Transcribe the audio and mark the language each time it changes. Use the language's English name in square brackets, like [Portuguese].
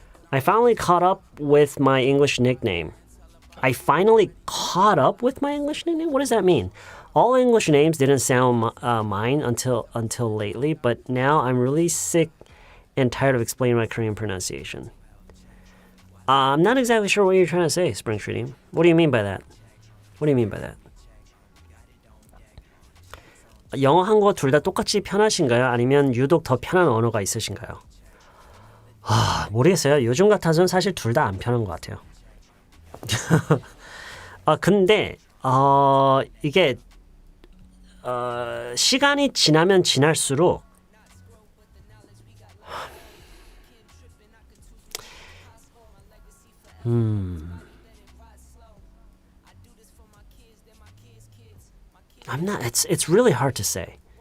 [English] I finally caught up with my English nickname. I finally caught up with my English nickname? What does that mean? All English names didn't sound mine until lately, but now I'm really sick and tired of explaining my Korean pronunciation. I'm not exactly sure what you're trying to say, Spring Treating. What do you mean by that? [Korean] 영어, 한국어 둘 다 똑같이 편하신가요? 아니면 유독 더 편한 언어가 있으신가요? 모르겠어요. 요즘 같아서는 사실 둘 다 안 편한 것 같아요. 근데 이게 시간이 지나면 지날수록 [English] it's really hard to say.